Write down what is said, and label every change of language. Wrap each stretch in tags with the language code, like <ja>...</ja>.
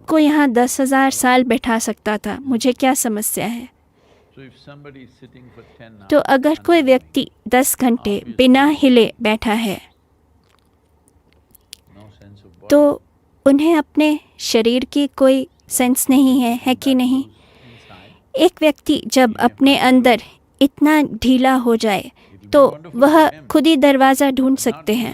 <hi>आपको यहाँ 10,000 साल बैठा सकता था, मुझे क्या समस्या है।</hi> <en>So if somebody is sitting for 10 hours,</en> <hi>तो अगर कोई व्यक्ति 10 घंटे बिना हिले बैठा है</hi> <en>no sense of body,</en> <hi>तो उन्हें अपने शरीर की कोई सेंस नहीं है कि नहीं।</hi> <en>inside,</en> <hi>एक व्यक्ति जब अपने अंदर इतना ढीला हो जाए तो वह खुद ही दरवाज़ा ढूंढ सकते हैं।</hi>